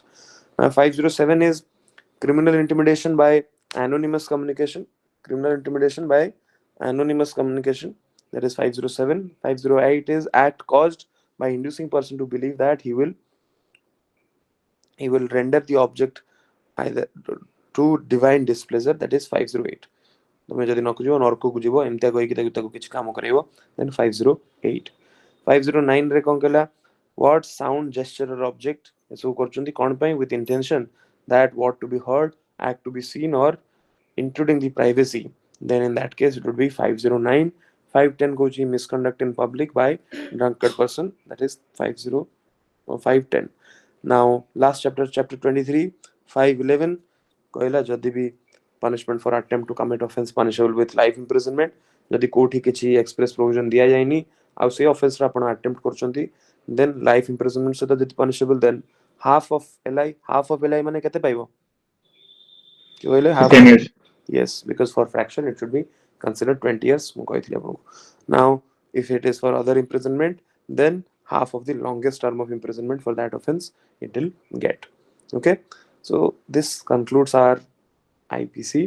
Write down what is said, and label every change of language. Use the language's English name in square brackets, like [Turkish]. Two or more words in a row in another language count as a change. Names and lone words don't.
[English] Now 507 is criminal intimidation by anonymous communication. Criminal intimidation by anonymous communication, that is 507. 508 is act caused by inducing person to believe that he will render the object either to divine displeasure, that is 508. [Odia] ତୁମେ ଯଦି নକୁ ଯିବ ନରକକୁ ଯିବ ଏମିତିଆ କହିକି ତାକୁ କିଛି କାମ କରାଇବ, then 508. 509 ରେ କ'ଣ କହିଲା? [English] What sound, gesture or object [Odia] ଏସବୁ କରୁଛନ୍ତି କ'ଣ ପାଇଁ? [English] With intention that what to be heard, act to be seen or intruding the privacy, then in that case it would be 509. 510 କହୁଛି misconduct in public by drunkard person, that is 510. Now last chapter 23. 511 [Odia] କହିଲା ଯଦି ବି [English] punishment for attempt to commit offense punishable with life imprisonment, [Odia] ଯଦି କୋଉଠି କିଛି [English] express provision [Odia] ଦିଆ ଯାଇନି ଆଉ ସେ offense ର ଆପଣ attempt କରୁଛନ୍ତି, [English] then life imprisonment [Odia] ସହିତ ଯଦି punishable, [English] then half of li [Odia] ମାନେ କେତେ ପାଇବ? କି କହିଲେ half [English] 10 of, years. yes, because for fraction it should be consider 20 years. Now, if it is for other imprisonment, then half of the longest term of imprisonment for that offense it will get. Okay, so this concludes our IPC.